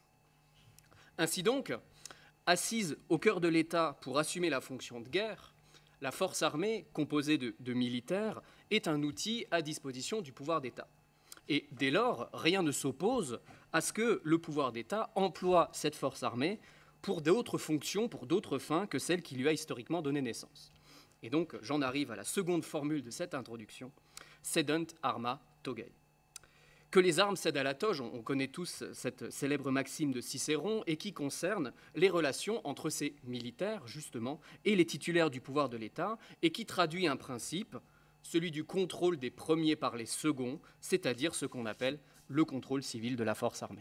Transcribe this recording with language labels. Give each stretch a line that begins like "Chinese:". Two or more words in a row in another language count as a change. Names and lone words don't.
French: Ainsi donc, assise au cœur de l'État pour assumer la fonction de guerre, la force armée, composée de militaires, est un outil à disposition du pouvoir d'État. Et dès lors, rien ne s'oppose à ce que le pouvoir d'État emploie cette force armée pour d'autres fonctions, pour d'autres fins que celles qui lui a historiquement donné naissance. Et donc, j'en arrive à la seconde formule de cette introduction,
Latin: Sedent arma togei.
French: Que les armes cèdent à la toge, on connaît tous cette célèbre maxime de Cicéron, et qui concerne les relations entre ces militaires, justement, et les titulaires du pouvoir de l'État, et qui traduit un principe, celui du contrôle des premiers par les seconds, c'est-à-dire ce qu'on appelle le contrôle civil de la force armée.